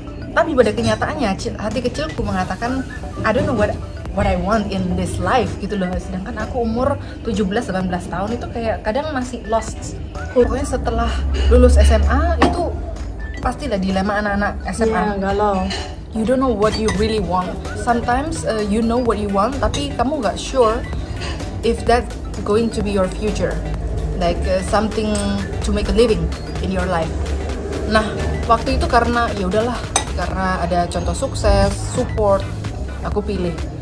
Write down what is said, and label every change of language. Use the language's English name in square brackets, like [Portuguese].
[Indonesian] Tapi pada kenyataannya hati kecilku mengatakan [English] I don't know what I want in this life [Indonesian] gitu loh. Sedangkan aku umur 17-18 tahun itu kayak kadang masih lost. Pokoknya setelah lulus SMA itu pastilah dilema anak-anak SMA. Galau. [English] You don't know what you really want. Sometimes you know what you want, [Indonesian] tapi kamu nggak [English] sure if that going to be your future, like something to make a living in your life. [Indonesian] Nah, waktu itu karena ya udahlah, karena ada contoh sukses, support, aku pilih.